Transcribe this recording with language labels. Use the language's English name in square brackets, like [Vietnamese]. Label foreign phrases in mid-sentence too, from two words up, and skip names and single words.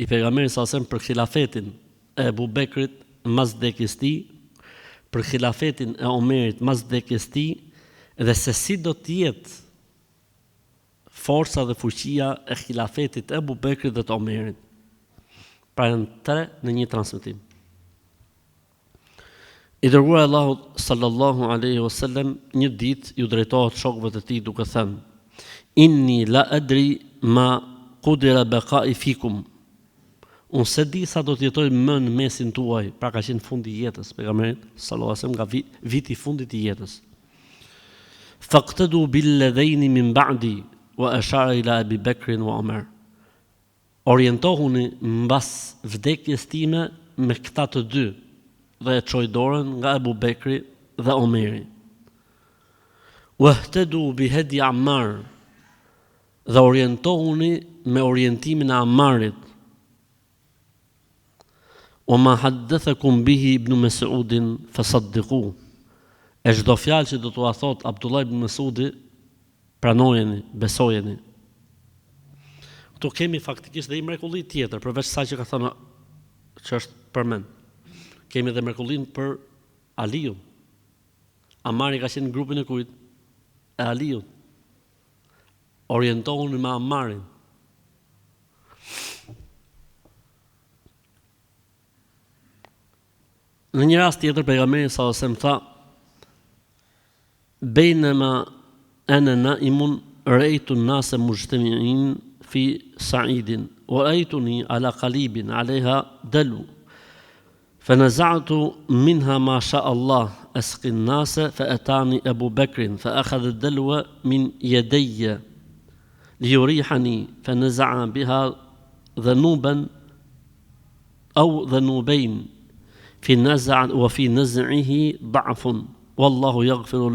[Albanian] pejgamberit [Arabic] صلى الله عليه وسلم [Albanian] për khilafetin e Abu Bekrit mas vdekjes tij, për khilafetin e Omerit mas vdekjes tij, dhe se si do të jetë forca dhe fuqia e khilafetit e Abu Bekrit dhe të Omerit. Pra janë 3 në një transmetim. I dërguar Allahu [Arabic] صلى الله عليه وسلم [Albanian] një ditë ju drejtohet shokëve të tij duke thënë: [Arabic] إني لا أدري ما قدر بقائي فيكم. [Albanian] Unë se di sa do të jetoj më në mesin tuaj, pra ka qenë fundi i jetës pejgamberit [Arabic] صلى الله عليه وسلم, [Albanian] nga viti i fundit i jetës. [Arabic] فاقتدوا باللذين من بعدي وأشار إلى أبي بكر وعمر. [Albanian] Orientohuni mbas vdekjes time me këta të dy, dhe e çoi dorën nga Abu Bekri dhe Omeri. [Arabic] واهتدوا بهدي عمار, [Albanian] dhe orientohuni me orientimin e Ammarit. [Arabic] وما حدثكم به ابن مسعود فصدقوا. [Albanian] E çdo fjalë që do t'ua thot Abdullah ibn Mas'udi, pranojeni, besojeni. Këtu kemi faktikisht dhe i mrekulli tjetër, përveç sa që ka thënë që është përmend. Kemi dhe mrekullin për Aliun. Ammari ka qenë në grupin e kujt? E Aliun. Orientohuni me Ammarin. Në një rast tjetër pejgamberi [Arabic] صلى الله عليه وسلم [Albanian] tha: [Arabic] "بينما أنا نائم رأيت الناس مجتمعين في صعيد ورأيتني على قليب عليها دلو. فنزعت منها ما شاء الله أسقي الناس فأتاني أبو بكر فأخذ الدلو من يدي ليريحني فنزع بها ذنوبا أو ذنوبين وفي نزعه ضعف والله يغفر